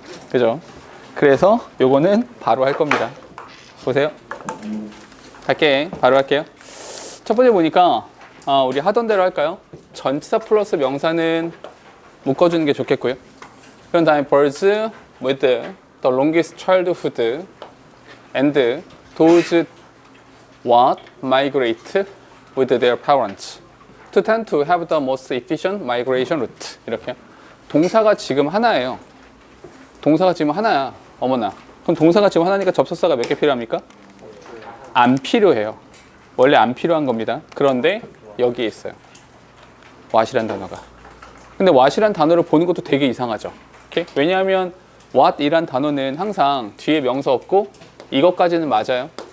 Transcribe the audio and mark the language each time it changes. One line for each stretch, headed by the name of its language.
Korean: 그죠? 그래서 요거는 바로 할 겁니다. 보세요. 갈게. 바로 할게요. 첫 번째 보니까 우리 하던 대로 할까요? 전치사 플러스 명사는 묶어주는 게 좋겠고요. 그런 다음에
English: birds with the longest childhood and those what migrate with their parents to tend to have the most efficient migration route.
Korean: 이렇게. 동사가 지금 하나예요. 동사가 지금 하나야. 어머나. 그럼 동사가 지금 하나니까 접속사가 몇 개 필요합니까? 안 필요해요. 원래 안 필요한 겁니다. 그런데 여기에 있어요. what이란 단어가. 근데 what이란 단어를 보는 것도 되게 이상하죠. 오케이? 왜냐하면 what이란 단어는 항상 뒤에 명사 없고 이것까지는 맞아요.